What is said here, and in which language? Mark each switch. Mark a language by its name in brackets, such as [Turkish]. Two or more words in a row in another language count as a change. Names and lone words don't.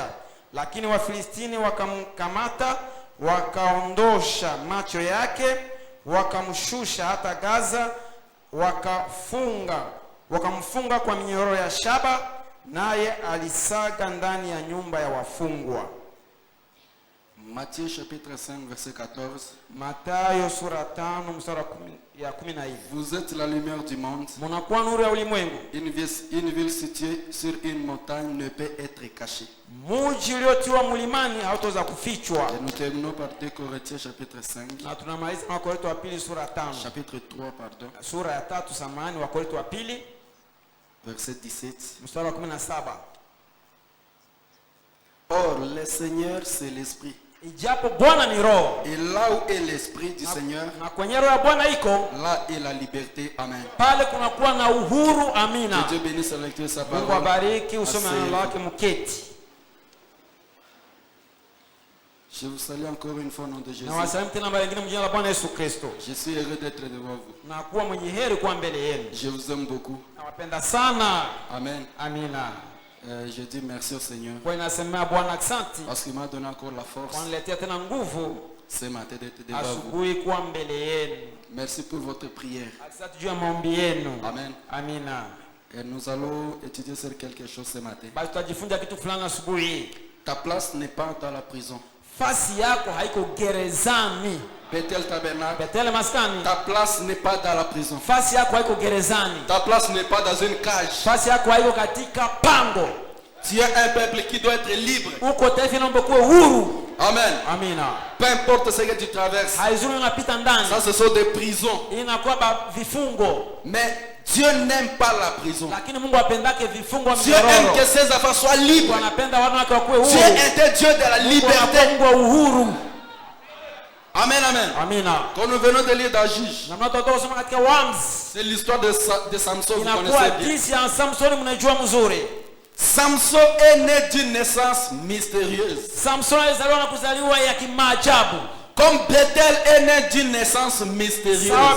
[Swahili] Lakini Wafilistini wakamkamata, wakaondosha macho yake, wakamshusha hata Gaza, wakamfunga kwa minyororo ya shaba, naye alisaga ndani ya nyumba ya wafungwa. [French] Matthieu chapitre 5 verset 14. [Swahili] Mathayo sura 5 mstari ya 14. [French] Vous êtes la lumière du monde. [Swahili] Mnakuwa nuru ya ulimwengu. [French] Une ville située sur une montagne ne peut être cachée. [Swahili] Mji uliotiwa mlimani hautaweza kufichwa. [French] Et nous terminons par 2 Corinthiens chapitre 5. [Swahili] Na tunamaliza na Wakorintho wa pili sura 5. [French] Chapitre 3 pardon. [Swahili] Sura ya 3 samahani, Wakorintho wa pili [French] verset 17. [Swahili] mstari wa 17. [French] Or le Seigneur c'est l'esprit. [Swahili] Ijapo Bwana ni roho. [French] Et là où est l'esprit du Seigneur, [Swahili] na kwenye roho ya Bwana iko, [French] là est la liberté. Amen. [Swahili] Pale kunakuwa na uhuru. Amina. [French] Que Dieu bénisse la lecture de sa parole. [Swahili] Mungu abariki usome neno lake mketi. [French] Je vous salue encore une fois au nom de Jésus. [Swahili] Na wasalimu tena mara nyingine mjina la Bwana Yesu Kristo. [French] Je suis heureux d'être devant vous. [Swahili] Na kuwa mwenye heri kuwa mbele yenu. [French] Je vous aime beaucoup. [Swahili] Nawapenda sana. [French] Amen. [Swahili] Amina. [French] Je dis merci au Seigneur. [Swahili] Kwa inasemea Bwana asante. [French] Parce qu'il m'a donné encore la force. [Swahili] Kwa niletea tena nguvu [French] ce matin d'être devant vous. [Swahili] Asubuhi kuwa mbele yenu. [French] Merci pour votre prière. [Swahili] Asante juu ya maombi yenu. [French] Amen. [Swahili] Amina. [French] Et nous allons étudier sur quelque chose ce matin. [Swahili] Basi tutajifunza kitu fulani asubuhi. [French] Ta place n'est pas dans la prison. [Swahili] Fasi yako haiko gerezani. [French] Bethel Tabernacle. [Swahili] Bethel maskani. [French] Ta place n'est pas dans la prison. [Swahili] Fasi yako haiko gerezani. [French] Ta place n'est pas dans une cage. [Swahili] Fasi yako haiko katika pango. [French] Tu es un peuple qui doit être libre. [Swahili] Uko taifa naomba kuwa huru. [French] Amen. [Swahili] Amina. [French] Peu importe ce que tu traverses. [Swahili] Haizuri unapita ndani. [French] Ça ce sont des prisons. [Swahili] Inakuwa vifungo. [French] Mais Dieu n'aime pas la prison. [Swahili] Lakini Mungu apendake vifungo [French] Dieu aime que ses enfants soient libres. [Swahili] Anapenda wana wake wakuwe huru. [French] Dieu est un Dieu de la liberté. [Swahili] Mungu wa uhuru. [French] Amen, amen. [Swahili] Amina. [French] Quand nous venons de lire dans Juge, c'est l'histoire de Samson. Vous connaissez bien. Samson est né d'une naissance mystérieuse. Comme Bethel est né d'une naissance mystérieuse.